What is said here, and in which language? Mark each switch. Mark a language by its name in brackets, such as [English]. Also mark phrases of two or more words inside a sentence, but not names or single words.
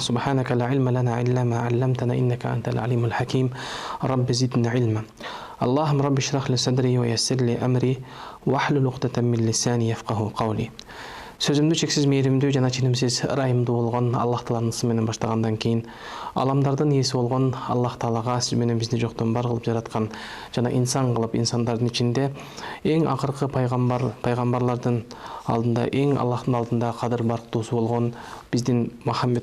[Arabic] سبحانك لا علم لنا إلا ما علمتنا إنك أنت العليم الحكيم رب زدنا علما اللهم رب اشرح لي صدري ويسر لي أمري واحلل عقدة من لساني يفقهوا قولي. [Kazakh] Сөзімді шексіз мейірімді [Kyrgyz] жана ченімсіз ырайымды болған Аллах Тааланын исминен баштагандан кийин аламдардын ээси болгон Аллах Таалага сиз менен бизди жоктон бар кылып жараткан жана инсан кылып инсандардын ичинде эң акыркы пайгамбарлардын алдында эң Аллахтын алдында кадыр барктуусу болгон биздин Мухаммед